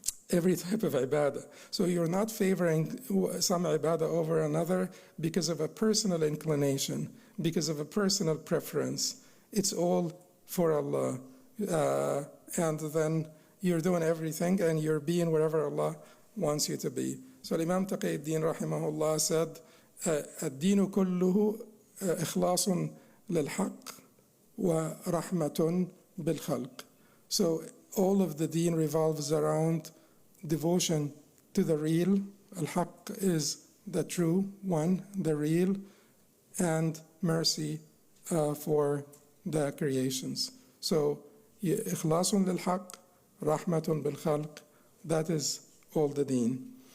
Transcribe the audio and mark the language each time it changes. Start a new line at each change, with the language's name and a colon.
English: Every type of ibadah. So you're not favoring some ibadah over another because of a personal inclination, because of a personal preference. It's all for Allah. And then you're doing everything and you're being wherever Allah wants you to be. So Imam Taqiyuddin rahimahullah said,
Arabic: الدين كله إخلاص للحق ورحمة بالخلق.
English: So all of the deen revolves around devotion to the real. Al-Haq is the true one, the real, and mercy for the creations. So,
Arabic: ikhlasun lil-haq, rahmatun bil-khalq,
English: that is all the deen.